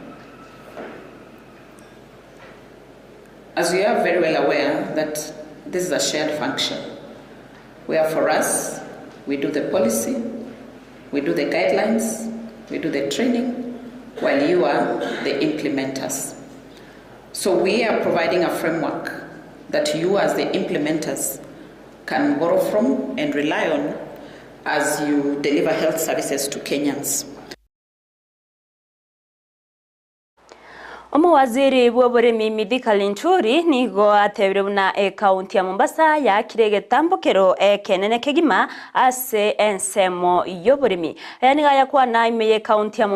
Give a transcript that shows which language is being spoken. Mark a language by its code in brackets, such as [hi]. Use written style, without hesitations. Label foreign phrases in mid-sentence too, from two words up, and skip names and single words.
[en] As we are very well aware that this is a shared function, where for us, we do the policy, we do the guidelines, we do the training, while you are the implementers. So we are providing a framework that you as the implementers can borrow from and rely on as you deliver health services to Kenyans. [guz] Omwaziri bw'oburimi Midika Linturi nigo atebire buna kaunti ya Mombasa yakire getambukiro kenene kegima ase ensemo y'oburimi yaniga yakwana imeye kaunti ya